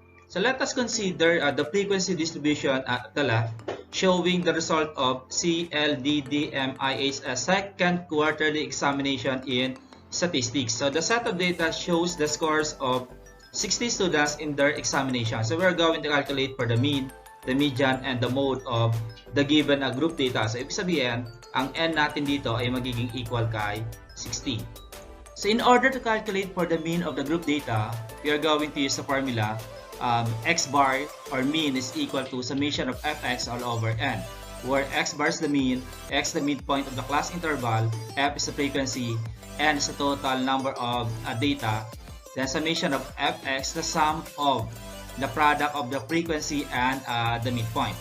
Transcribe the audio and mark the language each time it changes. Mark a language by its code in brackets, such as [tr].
[en] So let us consider the frequency distribution at the left showing the result of CLDDMIH's second quarterly examination in statistics. So the set of data shows the scores of 60 students in their examination. So we are going to calculate for the mean, the median, and the mode of the given group data. [tl] So, ibig sabihin, ang n natin dito ay magiging equal kay 60. [en] So, in order to calculate for the mean of the group data, we are going to use the formula x bar or mean is equal to summation of fx all over n, where x bar is the mean, x the midpoint of the class interval, f is the frequency, n is the total number of data, then summation of fx, the sum of the product of the frequency and the midpoint.